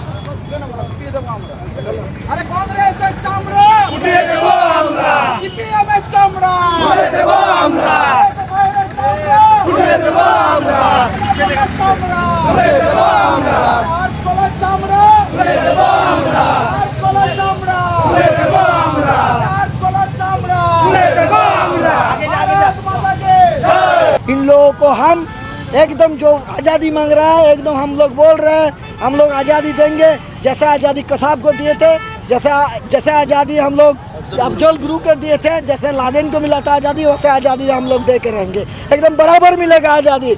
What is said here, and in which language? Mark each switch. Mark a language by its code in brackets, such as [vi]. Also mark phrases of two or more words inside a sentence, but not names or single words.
[bn] অরে কংগ্রেস চামড়া উঠে দেবো হামরা, সিপিএম চামড়া উঠে দেবো হামরা, হামারে চামড়া উঠে দেবো হামরা, চামড়া উঠে দেবো হামরা, 816 চামড়া উঠে দেবো হামরা, 816 চামড়া উঠে দেবো হামরা, 816 চামড়া উঠে দেবো হামরা। [hi] इन लोगों को हम एकदम जो आज़ादी मांग रहा है, एकदम हम लोग बोल रहे हैं हम लोग आज़ादी देंगे। जैसा आज़ादी कसाब को दिए थे, जैसे आज़ादी हम लोग अफजल गुरु को दिए थे, जैसे लादेन को मिला था आज़ादी, वैसे आज़ादी हम लोग दे के रहेंगे, एकदम बराबर मिलेगा आज़ादी।